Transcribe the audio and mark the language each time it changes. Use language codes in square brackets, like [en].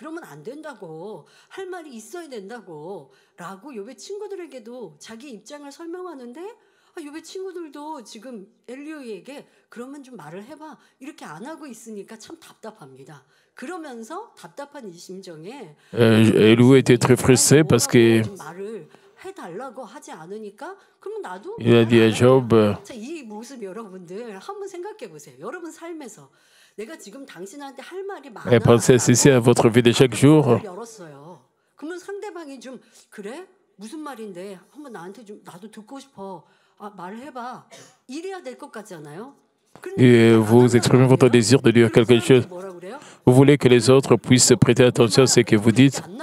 [ko] 안 된다고 할 말이 있어야 된다고 라고 욥의 친구들에게도 자기 입장을 설명하는데 욥의 친구들도 지금 엘리후에게 그러면 좀 말을 해봐 이렇게 안 하고 있으니까 참 답답합니다. 그러면서 답답한 이 심정에 [fr] Elihu était très frustré parce que [ko] 말을 해달라고 하지 않으니까 그러면 나도 [fr] il a dit à Job, [ko] 자, 이 모습 여러분들 한번 생각해 보세요. 여러분 삶에서 내가 지금 당신한테 할 말이 많아. [fr] pensez ceci à votre vie de chaque jour. [ko] 열었어요. 그러면 상대방이 좀 그래? 무슨 말인데 한번 나한테 좀 나도 듣고 싶어. 말을 해봐. 이래야 될 것 같잖아요. [fr] Et vous exprimez votre désir de dire quelque chose. Vous voulez que les autres puissent prêter attention à ce que vous dites.